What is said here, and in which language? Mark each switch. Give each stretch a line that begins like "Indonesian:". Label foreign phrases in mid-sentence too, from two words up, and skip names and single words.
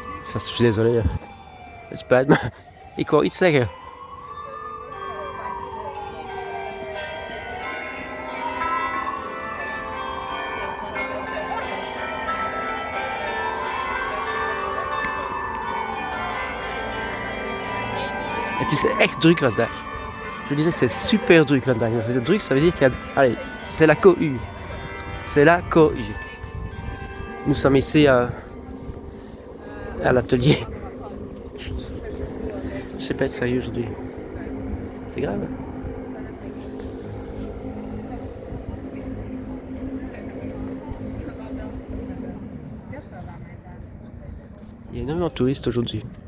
French: Ça, je suis désolé.
Dutch: Het spijt me. Ik wou iets zeggen. Het is echt druk vandaag.
French: Je disais c'est super
Dutch: druk vandaag.
French: Druk, ça veut dire qu'il y a... Allez, c'est la cohue. C'est la cohue. Nous sommes ici à l'atelier. Je sais pas être sérieux aujourd'hui. C'est grave. Il y a énormément de touristes aujourd'hui.